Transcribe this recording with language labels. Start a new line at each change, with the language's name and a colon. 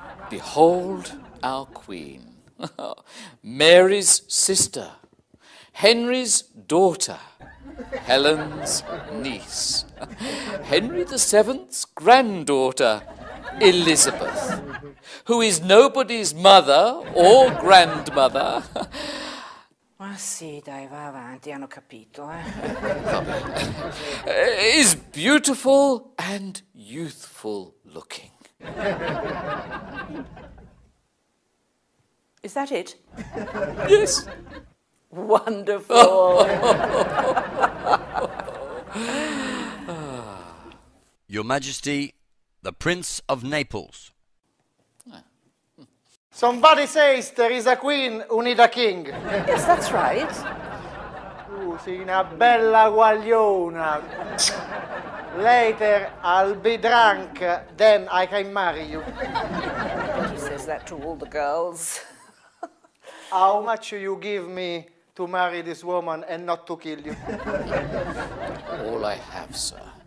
English: Behold our Queen, Mary's sister, Henry's daughter, Helen's niece, Henry VII's granddaughter, Elizabeth, who is nobody's mother or grandmother.
Italian: Ma sì, dai, va avanti, hanno capito,
English: Is beautiful and youthful looking. Is that it? Yes. Wonderful. Your Majesty, the Prince of Naples. Somebody says there is a queen, who need a king. Yes, that's right.
Italian: Sei una bella guagliona.
English: Later I'll be drunk, then I can marry you. He says that to all the girls. How much you give me to marry this woman and not to kill you? All I have, sir.